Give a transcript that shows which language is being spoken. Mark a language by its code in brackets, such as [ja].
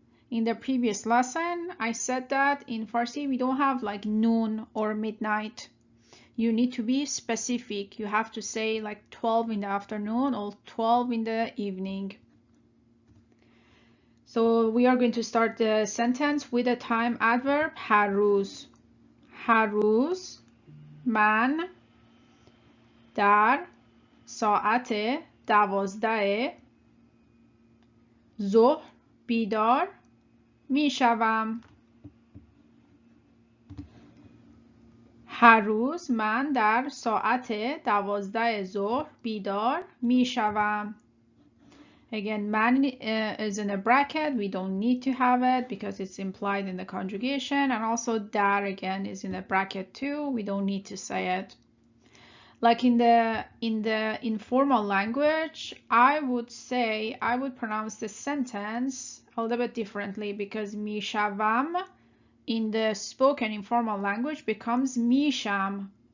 [en] In the previous lesson, I said that in Farsi, we don't have like noon or midnight. You need to be specific. You have to say like 12 in the afternoon or 12 in the evening. So we are going to start the sentence with a time adverb, haruz. [fa] haruz من در ساعت 12 ظهر بیدار می شوم. هر روز من در ساعت 12 ظهر بیدار می شوم. [en] Again, man is in a bracket. We don't need to have it because it's implied in the conjugation. And also dar again is in a bracket too. We don't need to say it. Like in the informal language, I would pronounce the sentence a little bit differently because mishavam in the spoken informal language becomes misham.